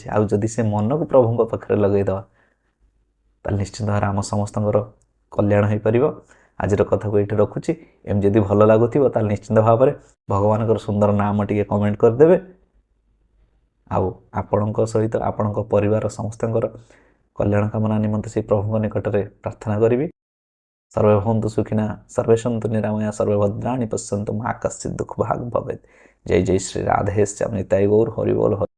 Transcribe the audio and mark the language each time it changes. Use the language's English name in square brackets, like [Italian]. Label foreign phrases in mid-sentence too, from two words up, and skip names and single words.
[Odia] ଆଉ ଯଦି ସେ ମନକୁ ପ୍ରଭୁଙ୍କ ପାଖରେ ଲଗେଇଦେବା ତାହେଲେ ନିଶ୍ଚିତ ଭାବରେ ଆମ ସମସ୍ତଙ୍କର କଲ୍ୟାଣ ହେଇପାରିବ। ଆଜିର କଥାକୁ ଏଇଠି ରଖୁଛି। ଏମିତି ଯଦି ଭଲ ଲାଗୁଥିବ ତାହେଲେ ନିଶ୍ଚିତ ଭାବରେ ଭଗବାନଙ୍କର ସୁନ୍ଦର ନାମ ଟିକେ କମେଣ୍ଟ କରିଦେବେ। ଆଉ ଆପଣଙ୍କ ସହିତ ଆପଣଙ୍କ ପରିବାର ସମସ୍ତଙ୍କର କଲ୍ୟାଣ କାମନା ନିମନ୍ତେ ସେ ପ୍ରଭୁଙ୍କ ନିକଟରେ ପ୍ରାର୍ଥନା କରିବି। [Sanskrit] सर्वे भवन्तु सुखिनः, सर्वे सन्तु निरामया, सर्वे भद्राणि पश्यन्तु मा कश्चित् दुःखभाग् भवेत्। जय जय श्री राधेश्याम, निताय गौर हरि बोल।